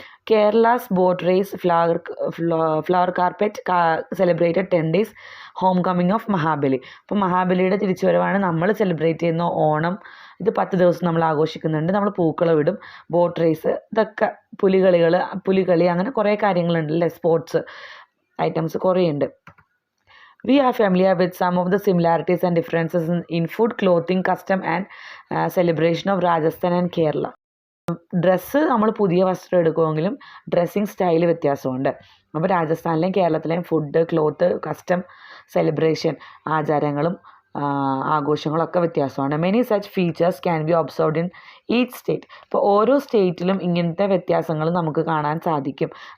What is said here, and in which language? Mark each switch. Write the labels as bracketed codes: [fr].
[en] Kerala's boat race flower carpet celebrated 10 days home coming of Mahabali. [ml] അപ്പോൾ മഹാബലിയുടെ തിരിച്ചുവരവാണ് നമ്മൾ celebrate ചെയ്യുന്ന ഓണം. ഇത് 10 ദിവസം നമ്മൾ ആഘോഷിക്കുന്നുണ്ട്. നമ്മൾ പൂക്കളം ഇടും, ബോട്ട് റേസ്, ഇതൊക്കെ പുലികളി അങ്ങനെ കുറേ കാര്യങ്ങളുണ്ട് അല്ലേ, സ്പോർട്സ് ഐറ്റംസ് കുറേ ഉണ്ട്. [en] We are familiar with some of the similarities and differences in food, clothing, custom and celebration of Rajasthan and Kerala. [ml] Dress നമ്മൾ പുതിയ വസ്ത്രം എടുക്കുമെങ്കിലും ഡ്രസ്സിങ് സ്റ്റൈൽ വ്യത്യാസമുണ്ട്. അപ്പോൾ രാജസ്ഥാനിലെയും കേരളത്തിലെയും ഫുഡ്, ക്ലോത്ത്, കസ്റ്റം, സെലിബ്രേഷൻ, ആചാരങ്ങളും ആഘോഷങ്ങളൊക്കെ വ്യത്യാസമാണ്. [en] Many such features can be observed in each state. [ml] ഇപ്പോൾ ഓരോ സ്റ്റേറ്റിലും ഇങ്ങനത്തെ വ്യത്യാസങ്ങൾ നമുക്ക് കാണാൻ സാധിക്കും.